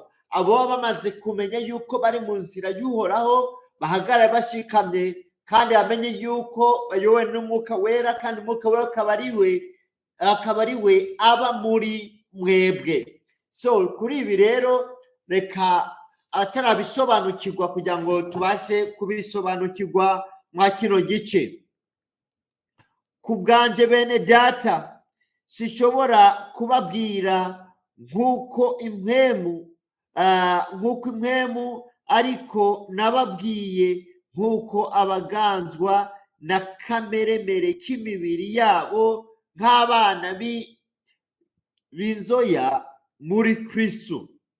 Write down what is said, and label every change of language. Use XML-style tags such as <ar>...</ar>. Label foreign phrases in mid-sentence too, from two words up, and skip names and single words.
<rn>Abo baba bamaze kumenya yuko bari mu nzira y'uhoraho, bahagarara bashikamye, kandi bamenye yuko bayobowe n'umwuka wera, kandi umwuka wera akaba ari we aba muri mwebwe. So kuri ibi rero, reka atarabisobanukirwa kugira ngo tubashe kubisobanukirwa mwa kino gice. Ku bwanje bene data, sinshobora kubabwira nk'uko impwemu, ariko nababwiye nk'uko abaganzwa na kameremere k'imibiri yabo, nk'abana b'inzoya muri Kristo.</rn>